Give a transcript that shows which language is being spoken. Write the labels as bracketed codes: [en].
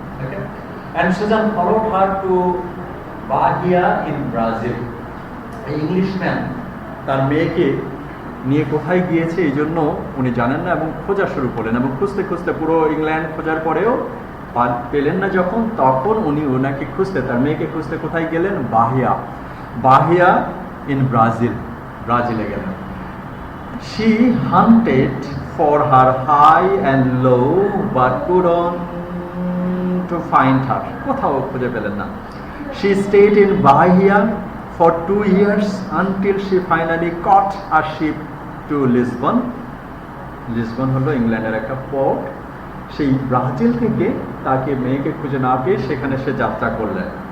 [en] Okay, and Susan followed her to Bahia in Brazil. [bn] Englishman তার মেয়েকে নিয়ে কোথায় গিয়েছে এই জন্য উনি জানেন না এবং খোঁজা শুরু করলেন, এবং খুঁজতে খুঁজতে পুরো ইংল্যান্ড খোঁজার পরেও পেলেন না যখন, তখন উনি ওনাকে খুঁজতে, তার মেয়েকে খুঁজতে কোথায় গেলেন? বাহিয়া ইন ব্রাজিলে গেলেন। [en] She hunted for her high and low but couldn't to find her. [bn] কোথাও খুঁজে পেলেন না। [en] She stayed in Bahia for 2 years until she finally caught a ship to Lisbon. [bn] Lisbon হলো ইংল্যান্ডের একটা পোর্ট। সেই ব্রাজিল থেকে তাকে মেয়েকে খুঁজে না পেয়ে সেখানে সে যাত্রা করলেন।